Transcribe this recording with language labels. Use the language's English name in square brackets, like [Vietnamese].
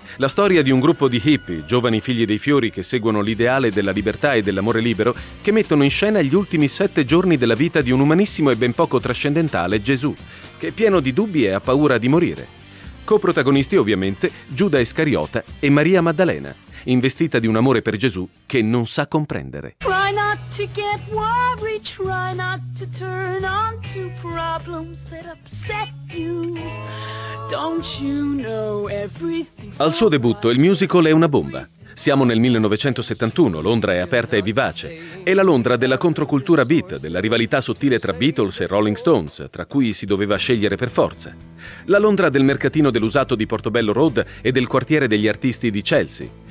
[Italian] La storia di un gruppo di hippie, giovani figli dei fiori che seguono l'ideale della libertà e dell'amore libero, che mettono in scena gli ultimi 7 giorni della vita di un umanissimo e ben poco trascendentale Gesù, che è pieno di dubbi e ha paura di morire. Coprotagonisti, ovviamente, Giuda Iscariota e Maria Maddalena, investita di un amore per Gesù che non sa comprendere. [English] Try not to get worried, try not to turn on to problems that upset you. Don't you know everything? [Italian] Al suo debutto, il musical è una bomba. Siamo nel 1971, Londra è aperta e vivace. È la Londra della controcultura beat, della rivalità sottile tra Beatles e Rolling Stones, tra cui si doveva scegliere per forza. La Londra del mercatino dell'usato di Portobello Road e del quartiere degli artisti di Chelsea.